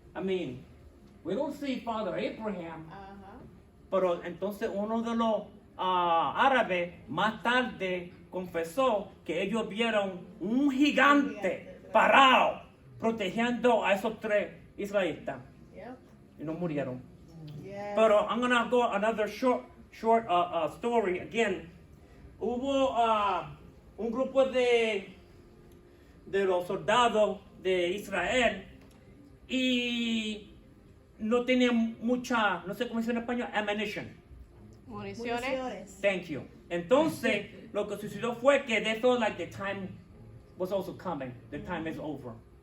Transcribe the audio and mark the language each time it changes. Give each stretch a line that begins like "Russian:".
English: I mean, we don't see Father Abraham.
Spanish: Pero entonces uno de los árabes más tarde confesó que ellos vieron un gigante parado protegiendo a esos 3 israelitas
English: Yep.
Spanish: y no murieron.
English: Yes. Pero I'm gonna go another short story again.
Spanish: Hubo un grupo de los soldados de Israel y no tenían mucha, no sé cómo dice en español, ammunition. Municiones.
English: Thank you.
Spanish: Entonces, lo que sucedió fue que
English: they felt like the time was also coming. The time is over.